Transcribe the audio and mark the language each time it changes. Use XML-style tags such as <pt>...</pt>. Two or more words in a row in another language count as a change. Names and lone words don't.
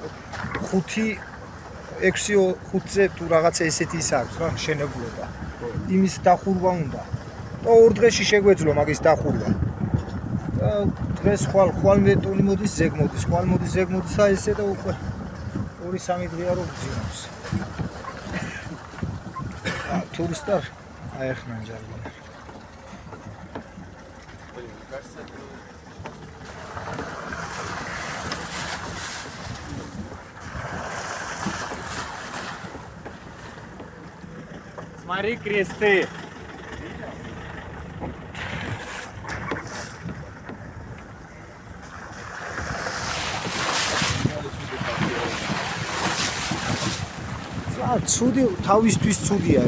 <ka>5-6-ზე თუ რაღაცა ესეთი ის აქვს რა შენებულობა იმის დახურვა უნდა და ორ დღეში შეგვეძლო მაგის დახურვა და დღეს ხვალ მე ტონი მოდის ზეგ მოდის და ესე და უკვე 2-3 დღეა რომ გძინავს</ka> <az>Turistlər ayaqla gəlirlər.</az> <ru>Смотри, кресты.</ru> <ka>ცუდი თავისთვის ცუდია.</ka>